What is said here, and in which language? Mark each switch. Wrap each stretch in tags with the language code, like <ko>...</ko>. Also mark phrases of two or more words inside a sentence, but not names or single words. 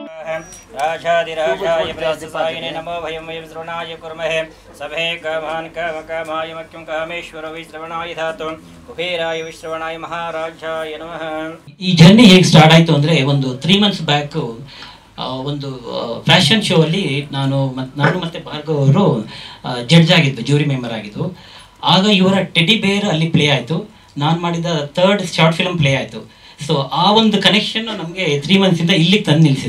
<sa>राजाधिराजाय प्रस्थिताय नमो भयं वयं श्रवणाय कुर्महे सभे कामान् कामकामाय मह्यं कामेश्वर विश्रवणाय धातु कुबेराय विश्रवणाय महाराजाय नमः.</sa> <kn>ಈ ಜರ್ನಿ ಹೇಗೆ ಸ್ಟಾರ್ಟ್ ಆಯಿತು ಅಂದರೆ ಒಂದು</kn> <en>3 months back</en> <kn>ಒಂದು</kn> <en>fashion show</en> <kn>ಅಲ್ಲಿ ನಾನು ಮತ್ತು ಭಾರ್ಗವ್ ಅವರು ಜಡ್ಜ್ ಆಗಿದ್ದು,</kn> <en>jury member</en> <kn>ಆಗಿದ್ದು. ಆಗ ಇವರ ಟೆಡಿ ಬೇರ್ ಅಲ್ಲಿ ಪ್ಲೇ ಆಯಿತು. ನಾನು ಮಾಡಿದ</kn> <en>3rd short film</en> <kn>ಪ್ಲೇ ಆಯಿತು. ಸೊ ಆ ಒಂದು ಕನೆಕ್ಷನ್ ನಮಗೆ 3 months ಇಲ್ಲಿಗೆ ತಂದು ನಿಲ್ಲಿಸಿದೆ.</kn>